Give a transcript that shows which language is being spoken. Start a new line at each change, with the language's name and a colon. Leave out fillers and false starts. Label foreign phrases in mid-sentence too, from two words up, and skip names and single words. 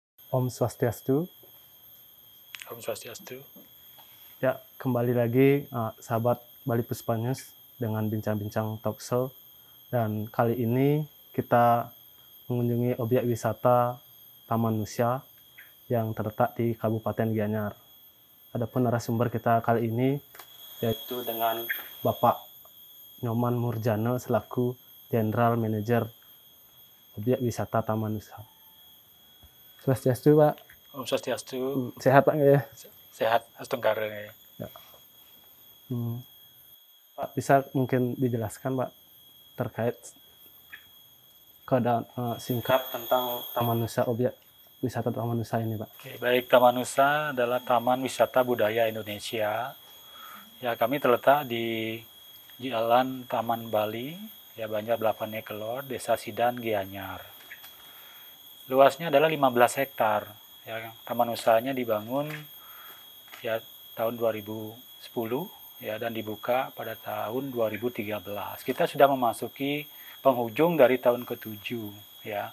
Balinese: Om Swastiastu. Om Swastiastu.
Indonesian: Ya, kembali lagi sahabat Bali Puspa News dengan bincang-bincang
English: talk show.
Indonesian: Dan kali ini kita mengunjungi objek wisata Taman Nusa yang terletak di Kabupaten Gianyar. Adapun narasumber kita kali ini yaitu dengan Bapak Nyoman Murjana selaku
English: General Manager
Indonesian: objek wisata Taman Nusa. Swastiastu, Pak.
Balinese: Om Swastiastu.
Indonesian: Sehat, Pak, ya? Sehat, Astungkara. Ya. Pak, bisa mungkin dijelaskan, Pak, terkait keadaan singkat tentang Taman Nusa, objek wisata Taman Nusa ini, Pak? Oke, baik, Taman Nusa adalah Taman Wisata Budaya Indonesia. Ya, kami terletak di Jalan Taman Bali, ya Banjar Belapane Kelor, Desa Sidan, Gianyar. Luasnya adalah 15 hektar. Ya, Taman Nusanya dibangun ya tahun 2010 ya dan dibuka pada tahun 2013. Kita sudah memasuki penghujung dari tahun ke-7 ya.